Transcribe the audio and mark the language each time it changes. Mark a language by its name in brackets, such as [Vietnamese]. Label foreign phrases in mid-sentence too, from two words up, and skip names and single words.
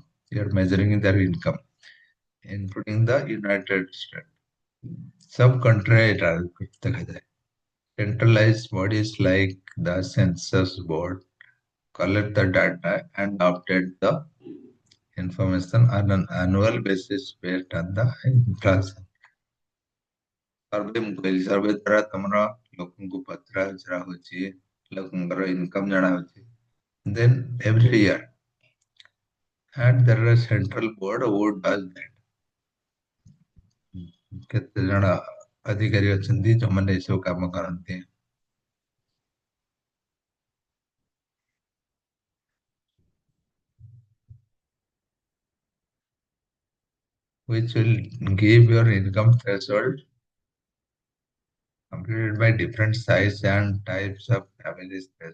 [English] You are measuring their income, including the United States. Some countries are centralized bodies like the Census Board collect the data and update the information on an annual basis based on the inflation. [Odia] ସର୍ଭେ ମୁଁ କହିଲି ସର୍ଭେ ଦ୍ୱାରା ତମର ଲୋକଙ୍କୁ ପଚରା ଉଚରା ହଉଛି, ଲୋକଙ୍କର ଇନକମ ଜଣା ହଉଛି, [English] then every year. And there is a central board who does that. [Odia] କେତେ ଜଣ ଅଧିକାରୀ ଅଛନ୍ତି ଯୋଉମାନେ ଏସବୁ କାମ କରନ୍ତି, [English] which will give your income threshold completed by different size and types of families.